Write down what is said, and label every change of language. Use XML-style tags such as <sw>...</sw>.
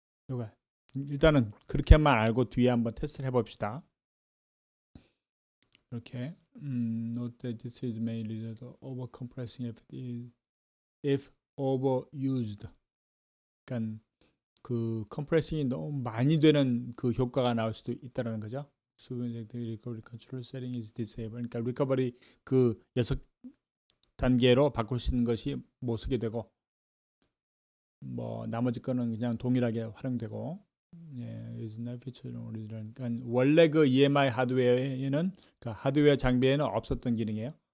<ko>요거 일단은 그렇게만 알고 뒤에 한번 테스트를 해봅시다. 이렇게</ko> <en>note that this is mainly the over compressing if overused.</en> <ko>그러니까 그 컴프레싱이 너무 많이 되는 그 효과가 나올 수도 있다라는 거죠.</ko> <en>So the recovery control setting is disabled.</en> <ko>그러니까 리커버리 그 6단계로 바꿀 수 있는 것이 못 쓰게 되고 뭐 나머지 거는 그냥 동일하게 활용되고.</ko> <en>예, is not featured on original.</en> <ko>그러니까 원래 그 EMI 하드웨어에는 그 하드웨어 장비에는 없었던 기능이에요.</ko>